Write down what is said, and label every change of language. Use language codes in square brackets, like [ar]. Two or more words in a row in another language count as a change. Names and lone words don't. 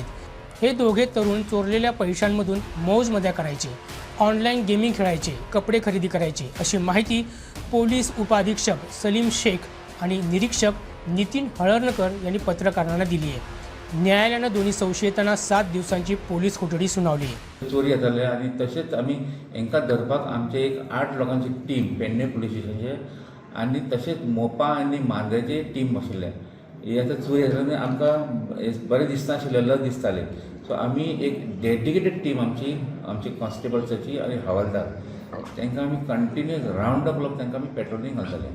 [mr] हे दोघे तरुण चोरलेल्या पैशांमधून मौज-मजा करायचे, ऑनलाईन गेमिंग खेळायचे, कपडे खरेदी करायचे अशी माहिती पोलीस उपअधीक्षक सलीम शेख आणि निरीक्षक नितीन हळर्णकर यांनी पत्रकारांना दिली आहे। न्यायालयानं दोन्ही संशयितांना 7 दिवसांची पोलीस कोठडी सुनावली आहे। [kok] चोरी जाताले आणि तसेच आम्ही हांकां धरपाक आमचे एक 8 लोकांची टीम पेडणे पुलीस स्टेशनचे आणि तसेच मोपा आणि मांद्रेचे टीम बसयले। ही आतां चोरी जाताले आमकां बरें दिसनाशिल्लें, लज दिसतालें, सो आमी एक [en] dedicated team [kok] आमची कॉन्स्टेबल्साची आणि हवालदार तांकां आमी [en] continuous round up clock [kok] तांकां आमी पेट्रोलिंग घालताले।